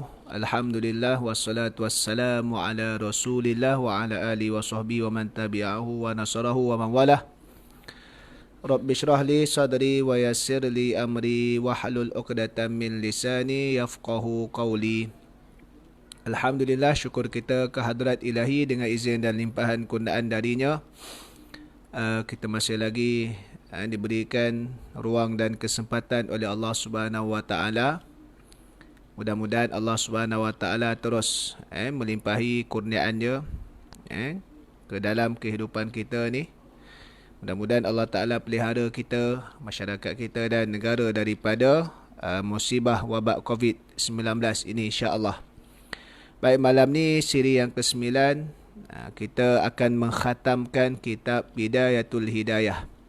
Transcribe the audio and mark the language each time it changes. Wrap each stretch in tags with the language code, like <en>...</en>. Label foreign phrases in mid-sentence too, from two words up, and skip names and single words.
<ar>الحمد لله والصلاة والسلام على رسول الله وعلى آله وصحبه ومن تبعه ونصره ومن والاه. رب اشرح لي صدري ويسر لي أمري واحلل عقدة من لساني يفقهوا قولي.</ar> <ms>Alhamdulillah, syukur kita kehadrat Ilahi dengan izin dan limpahan kurniaan darinya. Kita masih lagi diberikan ruang dan kesempatan oleh Allah Subhanahu Wa Taala. Mudah-mudahan Allah Subhanahu Wa Taala terus melimpahi kurniaan-Nya ke dalam kehidupan kita ni. Mudah-mudahan Allah Taala pelihara kita, masyarakat kita dan negara daripada musibah wabak COVID-19 ini, insya-Allah. Baik, malam ni siri yang ke-9, kita akan mengkhatamkan kitab Bidayatul Hidayah.</ms>